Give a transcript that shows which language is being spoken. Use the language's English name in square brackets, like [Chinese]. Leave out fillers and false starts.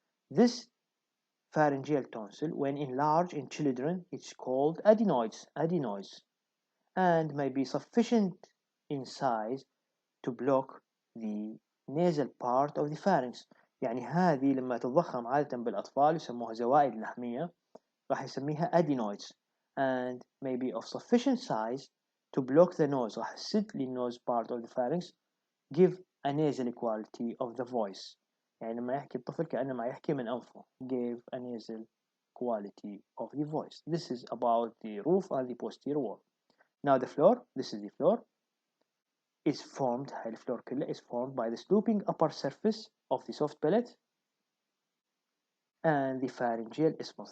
[English] This pharyngeal tonsil, when enlarged in children, it's called adenoids, and may be sufficient in size to block the nasal part of the pharynx. [Arabic] يعني هذه لما تتضخم عادة بالأطفال يسموها زوائد لحمية، راح يسميها [English] adenoids and may be of sufficient size to block the nose. [Arabic] راح تسد لي النوز [English] part of the pharynx, give a nasal quality of the voice. [Arabic] يعني لما يحكي الطفل كأنه ما يحكي من أنفه. [English] Give a nasal quality of the voice. This is about the roof and the posterior wall. Now the floor. This is the floor. Is formed. [Arabic] هاي الفلور كله [English] is formed by the sloping upper surface of the soft palate and the pharyngeal isthmus.